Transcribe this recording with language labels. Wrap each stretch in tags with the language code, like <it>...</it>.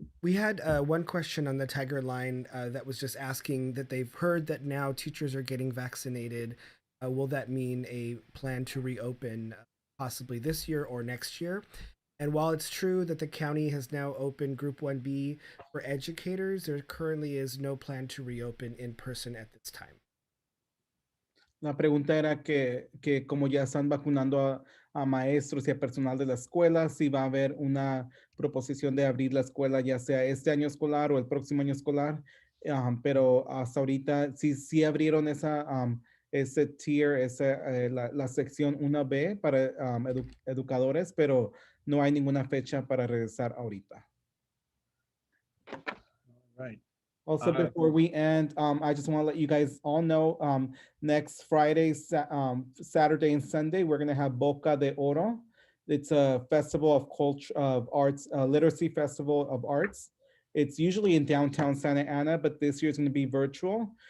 <en>We had one question on the Tiger line that was just asking that they've heard that now teachers are getting vaccinated. Will that mean a plan to reopen possibly this year or next year? And while it's true that the county has now opened Group 1B for educators, there currently is no plan to reopen in person at this time.</en> <es>La pregunta era que como ya están vacunando a maestros y a personal de la escuela, si va a haber una proposición de abrir la escuela, ya sea este año escolar o el próximo año escolar, pero hasta ahorita sí abrieron ese tier, la sección 1B para educadores, pero no hay ninguna fecha para regresar ahorita.</es> <en>All right. Also, before we end, I just want to let you guys all know, next Friday, Saturday, and Sunday, we're going to have Boca de Oro. It's a festival of culture, of arts, literacy festival of arts. It's usually in downtown Santa Ana, but this year it's going to be virtual.</en>